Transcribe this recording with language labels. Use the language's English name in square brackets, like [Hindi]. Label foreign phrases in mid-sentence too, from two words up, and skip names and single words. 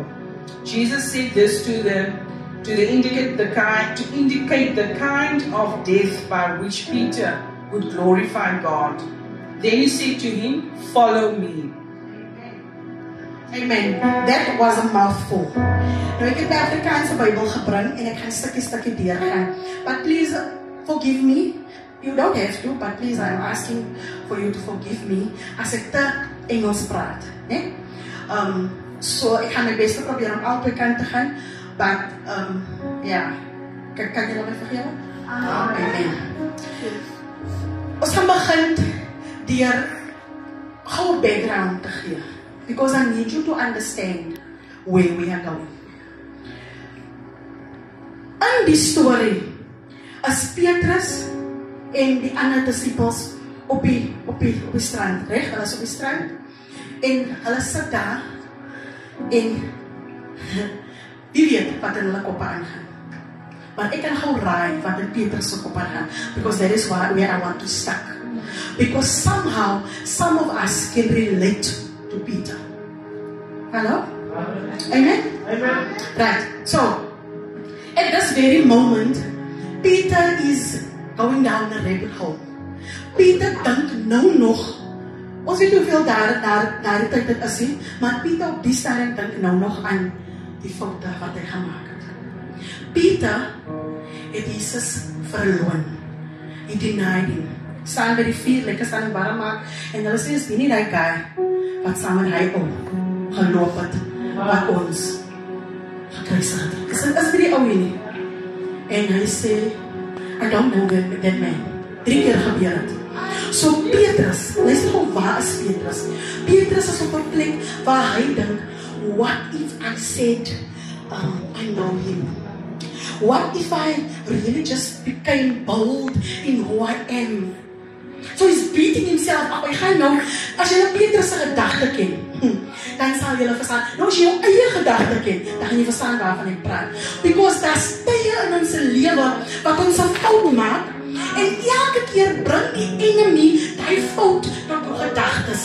[English] Jesus said this to indicate the kind of death by which Peter would glorify God. Then he said to him, "Follow me." Amen. That was a mouthful. [Afrikaans] Nou, ek het die Afrikaanse Bybel gebring en ek gaan stukkie deurgaan. [English] But please forgive me. You don't have to, but please I'm asking for you to forgive me [Afrikaans] as ek te Engels praat. Nee? So ek gaan my beste probeer om albei kant te gaan. But ja, kan julle my vergewe? Amen. Ons gaan begin deur gou background te gee. [English] Because I need you to understand where we are going. [Afrikaans] In die story is Petrus en die ander disippels op die strand, reg? Hulle is op die strand en hulle sit daar en wie weet wat in hulle koppe aangaan. Maar ek kan gou raai wat in Petrus se koppe aangaan, [English] because that is where I want to start. Because somehow some of us can relate to Peter. Hello? Amen? Amen. Right. So, at this very moment, Peter is going down a rabbit hole. [Afrikaans] Peter dink nou nog, ons weet hoeveel daar die tyd dit is, maar Peter op die stadium dink nou nog aan die foute wat hy gemaak het. Peter het Jesus verloon. [English] He denied him. [Afrikaans] Staan by die vuur, lekker staan in warm maak, en hulle sê, is die nie die guy wat saam met hy geloop het, wat ons gekruisig het. Is die ou nie? En hy sê, [English] I don't know that man. [Afrikaans] 3 keer gebeur het. So Petrus, luister gou, waar is Petrus? Petrus is op 'n plek waar hy dink, [English] what if I said, I know him? What if I really just became bold in who I am? So he's beating himself up. [Afrikaans] Hy gaan nou, as jy Petrus se gedagte ken, dan sal jy verstaan. Nou as jy jou eie gedagte ken, dan gaan jy verstaan waarvan ek praat. Because daar's tye in ons lewe wat ons 'n fout maak, en elke keer bring die enemy die fout tot ons gedagtes.